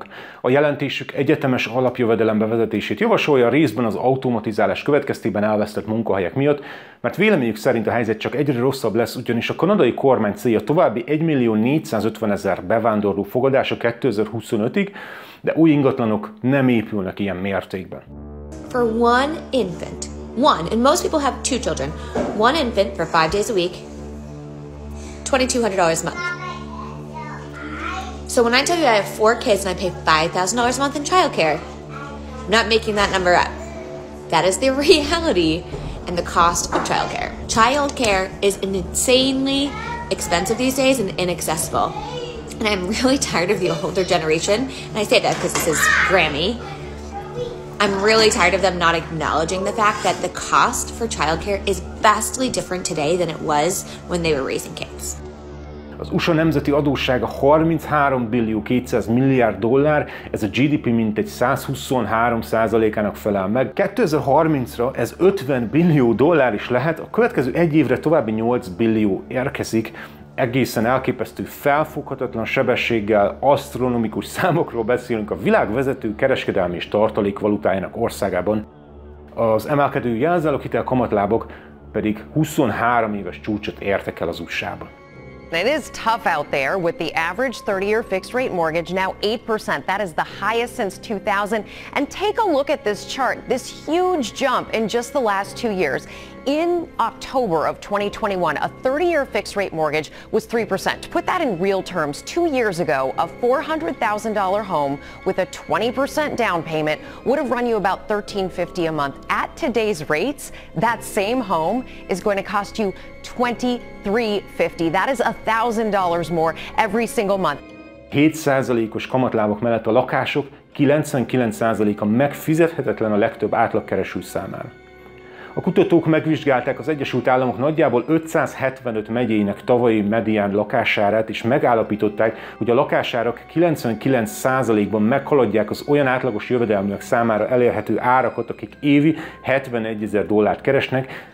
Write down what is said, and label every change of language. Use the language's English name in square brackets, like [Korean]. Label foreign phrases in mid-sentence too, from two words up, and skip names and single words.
[Hungarian] A jelentésük egyetemes alapjövedelem bevezetését javasolja, részben az automatizálás következtében elvesztett munkahelyek miatt, mert véleményük szerint a helyzet csak egyre rosszabb lesz, ugyanis a kanadai kormány célja további 1.450.000 bevándorló fogadása 2025-ig, de új ingatlanok nem épülnek ilyen mértékben. [English] For one infant, and most people have 2 children, one infant for 5 days a week, $2,200 a month. So when I tell you I have 4 kids and I pay $5,000 a month in childcare, I'm not making that number up. That is the reality and the cost of childcare. Childcare is insanely expensive these days and inaccessible. And I'm really tired of the older generation, and I say that because this is Grammy. I'm really tired of them not acknowledging the fact that the cost for childcare is vastly different today than it was when they were raising kids. [Hungarian] Az USA nemzeti adóssága 33 billió 200 milliárd dollár, ez a GDP mintegy 123%-ának felel meg. 2030-ra ez 50 billió dollár is lehet, a következő egy évre további 8 billió érkezik, egészen elképesztő, felfoghatatlan sebességgel, asztronomikus számokról beszélünk a világ vezető kereskedelmi és tartalékvalutájának országában. Az emelkedő jelzáloghitel kamatlábok pedig 23 éves csúcsot értek el az USA-ban. [English] It is tough out there with the average 30-year fixed rate mortgage now 8%. That is the highest since 2000. And take a look at this chart, this huge jump in just the last 2 years. In October of 2021, a 30-year fixed rate mortgage was 3%. To put that in real terms, 2 years ago, a $400,000 home with a 20% down payment would have run you about $1,350 a month. At today's rates, that same home is going to cost you $2,350. That is $1,000 more every single month. [Hungarian] 7%-os kamatlábak mellett a lakások 99%-a megfizethetetlen a legtöbb átlagkereső számára. A kutatók megvizsgálták az Egyesült Államok nagyjából 575 megyének tavalyi medián lakásárát, és megállapították, hogy a lakásárak 99%-ban meghaladják az olyan átlagos jövedelműek számára elérhető árakat, akik évi $71,000 keresnek.